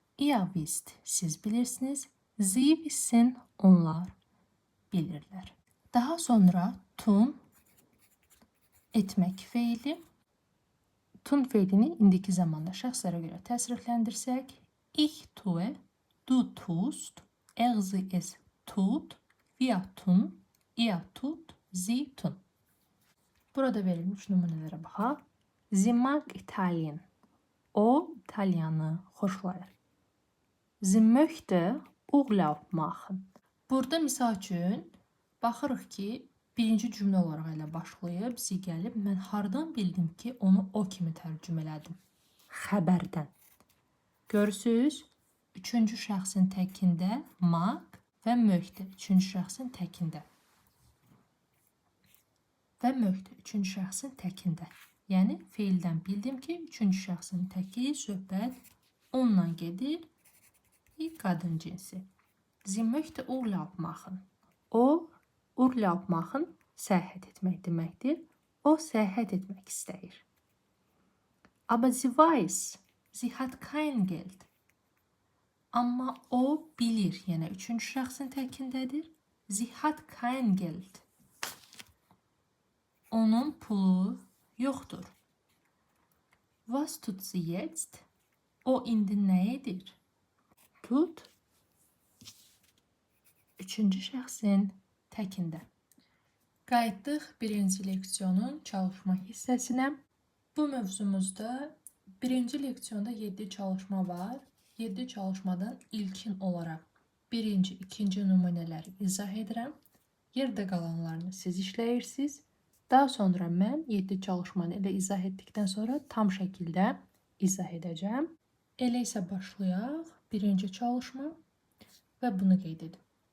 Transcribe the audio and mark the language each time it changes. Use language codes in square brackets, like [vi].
[de] Ihr wisst, [az] siz bilirsiniz. [de] Sie wissen, [az] onlar bilirlər. Daha sonra tun, etmək feili. Tun feilini indiki zamanda şəxslərə görə təsrifləndirsək, [de] ich tue, du tust, er sie es tut, wir tun, ihr tut, sie tun. [az] Burada verilmiş nümunələrə baxaq. [de] Sie mag Italien. [az] O, İtalyanı xoşlayır. [de] Sie möchte Urlaub machen. [az] Burada misal üçün baxırıq ki, birinci cümlə olaraq elə başlayıb, sie gəlib. Mən hardan bildim ki, onu o kimi tərcümə elədim? Xəbərdən. Görürsünüz, üçüncü şəxsin təkində mag və möhtə. Üçüncü şəxsin təkində. Və möhtə. Üçüncü şəxsin təkində. Yəni, feildən bildim ki, üçüncü şəxsin təki söhbət onunla gedir. qadın cinsi. [de] Sie möchte Urlaub machen. [az] O, Urlaub machen səyahət etmək deməkdir. O səyahət etmək istəyir. [de] Aber sie weiß, sie hat kein Geld. [az] Amma o bilir, yəni üçüncü şəxsin təkindədir. [de] Sie hat kein Geld. [az] Onun pulu yoxdur. [de] Was tut sie jetzt? [az] O indi nə edir? Tut üçüncü şəxsin təkində. Qayıtdıq birinci leksiyonun çalışma hissəsinə. Bu mövzumuzda birinci leksiyonda 7 çalışma var. 7 çalışmadan ilkin olaraq birinci, ikinci nümunələri izah edirəm. Yerdə qalanlarını siz işləyirsiniz. Daha sonra mən 7 çalışmanı elə izah etdikdən sonra tam şəkildə izah edəcəm. Elə isə başlayaq. Birinci çalışma və bunu qeyd edin.